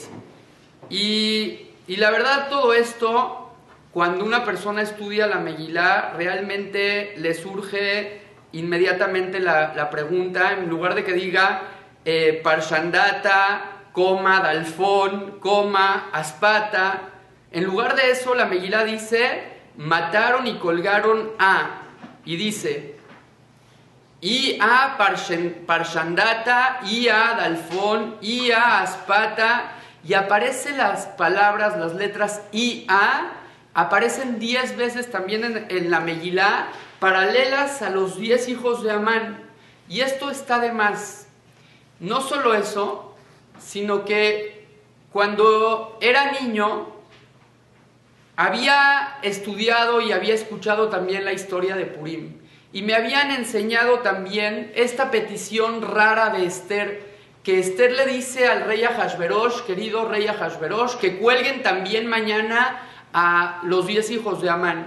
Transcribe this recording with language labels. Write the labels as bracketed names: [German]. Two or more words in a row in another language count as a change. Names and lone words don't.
[Spanish] Y la verdad, todo esto, cuando una persona estudia la Megilá, realmente le surge inmediatamente la pregunta, en lugar de que diga Parshandata, coma, Dalfón, coma, Aspata, en lugar de eso la Megilá dice mataron y colgaron a, y dice I-A Parshandata, I-A Dalfón, I-A Aspata, y aparecen las palabras, las letras I-A, aparecen 10 veces también en la Megilá, paralelas a los 10 hijos de Amán. Y esto está de más. No solo eso, sino que cuando era niño había estudiado y había escuchado también la historia de Purim, y me habían enseñado también esta petición rara de Esther, que Esther le dice al rey Ahasverosh, querido rey Ahasverosh, que cuelguen también mañana a los 10 hijos de Amán.